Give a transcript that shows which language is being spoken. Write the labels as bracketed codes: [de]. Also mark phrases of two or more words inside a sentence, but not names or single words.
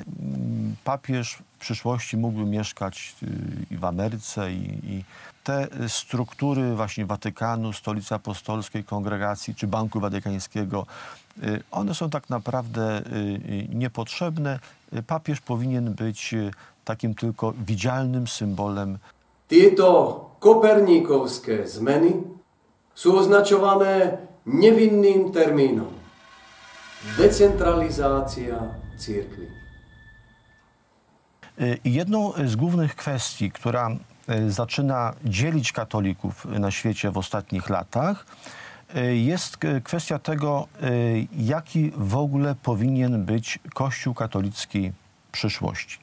[pl] Papież w przyszłości mógłby mieszkać i w Ameryce i te struktury właśnie Watykanu, Stolicy Apostolskiej, Kongregacji czy Banku Watykańskiego, one są tak naprawdę niepotrzebne. Papież powinien być takim tylko widzialnym symbolem. [sk] Tieto koperníkovské zmeny sú označované nevinným termínom. Decentralizácia cirkvi. [pl] Jedną z głównych kwestii, która zaczyna dzielić katolików na świecie w ostatnich latach, jest kwestia tego, jaki w ogóle powinien być Kościół katolicki przyszłości.